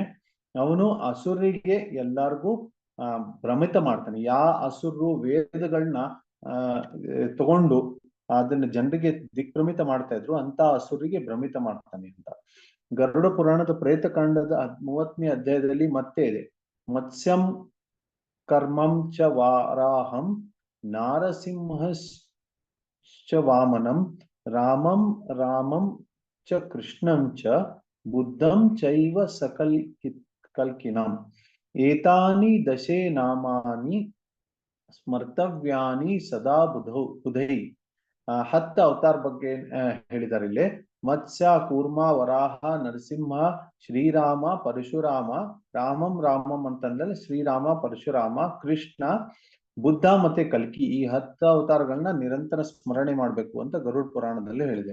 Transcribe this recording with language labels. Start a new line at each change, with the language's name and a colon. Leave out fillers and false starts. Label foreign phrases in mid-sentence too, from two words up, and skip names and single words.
Kannada: ಅವನು ಅಸುರಿಗೆ ಎಲ್ಲರಿಗೂ ಭ್ರಮಿತ ಮಾಡ್ತಾನೆ. ಅಸುರರು ವೇದಗಳನ್ನ ತಗೊಂಡು ಅದನ್ನ ಜನರಿಗೆ ದಿಗ್ಭ್ರಮಿತ ಮಾಡ್ತಾ ಇದ್ರು, ಅಂತ ಅಸುರಿಗೆ ಭ್ರಮಿತ ಮಾಡ್ತಾನೆ ಅಂತ. ಗರುಡ ಪುರಾಣದ ಪ್ರೇತಕಾಂಡದ 30ನೇ ಅಧ್ಯಾಯದಲ್ಲಿ ಮತ್ತೆ ಇದೆ.
Sanskrit: ಮತ್ಸ್ಯಂ ಕರ್ಮಂ ಚ ವಾರಾಹಂ ನಾರಸಿಂಹ ಚ ವಾಮನಂ ರಾಮಂ ಚ ಕೃಷ್ಣಂ ಚ ಬುದ್ಧಂ ಚೈವ ಕಲ್ಕಿನಾಂ ಏತಾನಿ ದಶೇ ನಾಮಾನಿ ಸ್ಮರ್ತವ್ಯಾನಿ ಸದಾ ಬುಧೈ.
Kannada: 10 ಅವತಾರ ಬಗ್ಗೆ ಹೇಳಿದ್ದಾರೆ ಇಲ್ಲಿ. ಮತ್ಸ್ಯ, ಕೂರ್ಮ, ವರಾಹ, ನರಸಿಂಹ, ಶ್ರೀರಾಮ, ಪರಶುರಾಮ, ರಾಮಂ ಅಂತಂದ್ರೆ ಶ್ರೀರಾಮ, ಪರಶುರಾಮ, ಕೃಷ್ಣ, ಬುದ್ಧ ಮತ್ತೆ ಕಲ್ಕಿ. ಈ 10 ಅವತಾರಗಳನ್ನ ನಿರಂತರ ಸ್ಮರಣೆ ಮಾಡ್ಬೇಕು ಅಂತ ಗರುಡ ಪುರಾಣದಲ್ಲಿ ಹೇಳಿದೆ.